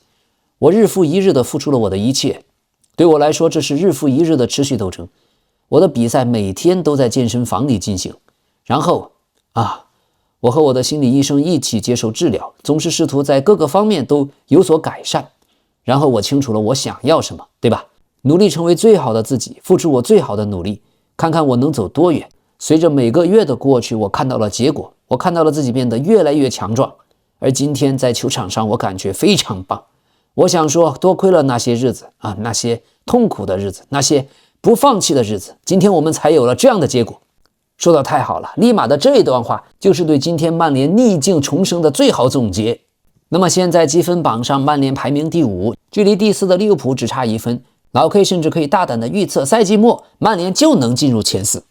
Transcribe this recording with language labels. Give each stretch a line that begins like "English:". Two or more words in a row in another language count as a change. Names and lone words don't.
Chinese: 我日復一日地付出了我的一切，對我來說，這是日復一日的持續鬥爭。我的比賽每天都在健身房裡進行，然後我和我的心理醫生一起接受治療，總是試圖在各個方面都有所改善。然後我清楚了我想要什麼，對吧？努力成為最好的自己，付出我最好的努力，看看我能走多遠。隨着每個月的過去，我看到了結果，我看到了自己變得越來越強壯。而今天在球場上，我感覺非常棒。我想說，多虧了那些日子那些痛苦的日子，那些不放棄的日子，今天我們才有了這樣的結果。說得太好了，利馬的這一段話就是對今天曼聯逆境重生的最好總結。那麼現在積分榜上，曼聯排名第5，距離第4的利物浦只差1分。老 K 甚至可以大膽的預測，賽季末曼聯就能進入前4。